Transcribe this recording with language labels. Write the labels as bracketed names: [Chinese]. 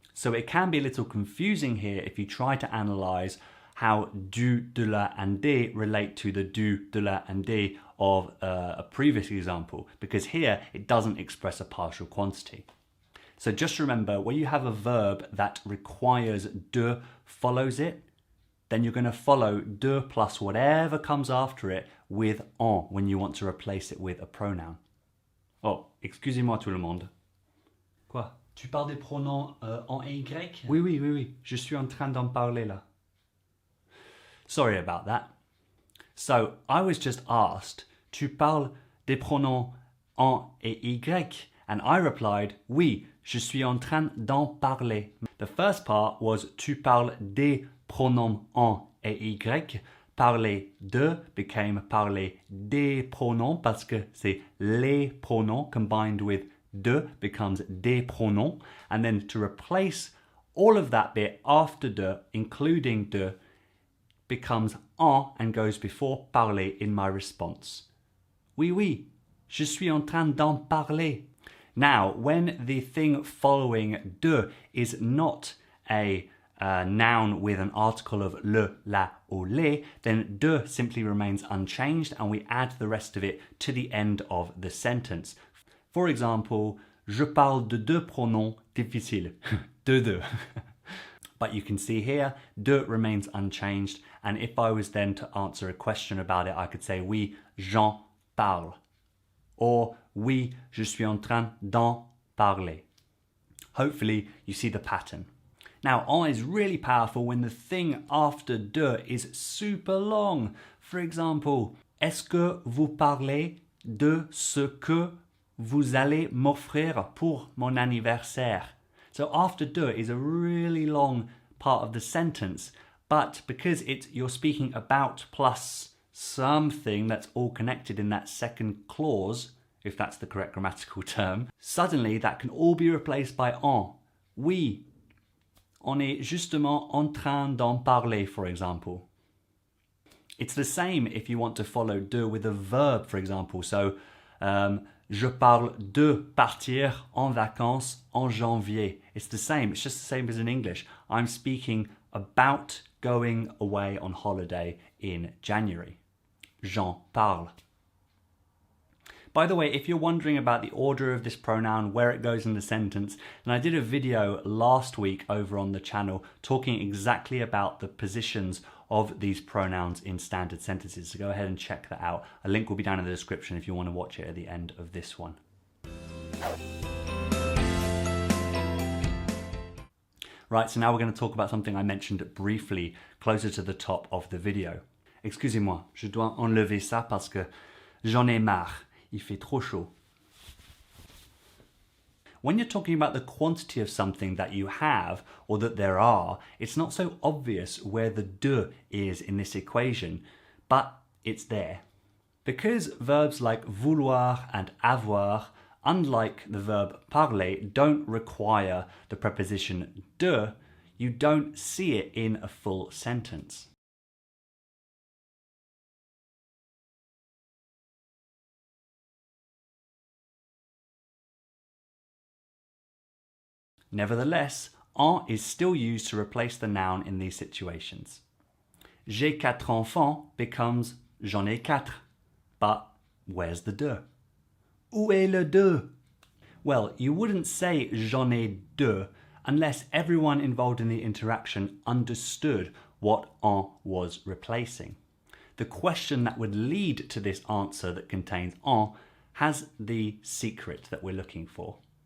[English] So it can be a little confusing here if you try to analyze how du, de la, and des relate to the du, de la, and des of a previous example, because here it doesn't express a partial quantity. So just remember, when you have a verb that requires de follows it, then you're going to follow de plus whatever comes after it with en when you want to replace it with a pronoun. [French] Oh, excusez-moi tout le monde. Quoi? Tu parles des pronoms en et y? Oui. Je suis en train d'en parler là. [English] Sorry about that. So I was just asked, [French] tu parles des pronoms en et y? [English] And I replied, [French] oui, je suis en train d'en parler. [English] The first part was [French] tu parles des pronoms en et y. Parler de [English] became [French] parler des pronoms parce que c'est les pronoms [English] combined with de becomes [French] des pronoms. [English] And then to replace all of that bit after de, including de, becomes en and goes before parler in my response. [French] Oui, je suis en train d'en parler. [English] Now, when the thing following de is not a noun with an article of le, la, or les, then de simply remains unchanged and we add the rest of it to the end of the sentence. For example, [French] je parle de deux pronoms difficiles. De. [English] But you can see here, de remains unchanged, and if I was then to answer a question about it, I could say [French] oui, j'en parle. Or oui, je suis en train d'en parler. [English] Hopefully you see the pattern. Now, en is really powerful when the thing after de is super long. For example, [French] est-ce que vous parlez de ce que vous allez m'offrir pour mon anniversaire? [English] So after de is a really long part of the sentence, but because you're speaking about plus something that's all connected in that second clause, if that's the correct grammatical term, suddenly that can all be replaced by en. [French] Oui, on est justement en train d'en parler, [English] for example. It's the same if you want to follow de with a verb, for example. [French] So, je parle de partir en vacances en janvier. [English] It's the same. It's just the same as in English. I'm speaking about going away on holiday in January. [French] J'en parle. [English] By the way, if you're wondering about the order of this pronoun, where it goes in the sentence, then I did a video last week over on the channel talking exactly about the positions of these pronouns in standard sentences. So go ahead and check that out. A link will be down in the description if you want to watch it at the end of this one. Right, so now we're going to talk about something I mentioned briefly closer to the top of the video. [French] Excusez-moi, je dois enlever ça parce que j'en ai marre. Il fait trop chaud. [English] When you're talking about the quantity of something that you have or that there are, it's not so obvious where the de is in this equation, but it's there. Because verbs like vouloir and avoir, unlike the verb parler, don't require the preposition de, you don't see it in a full sentence. Nevertheless, En is still used to replace the noun in these situations. [French] J'ai 4 enfants becomes j'en ai 4. [English] But where's the deux? [French] Où est le deux? [English] Well, you wouldn't say [French] j'en ai deux [English] unless everyone involved in the interaction understood what en was replacing. The question that would lead to this answer that contains en has the secret that we're looking for.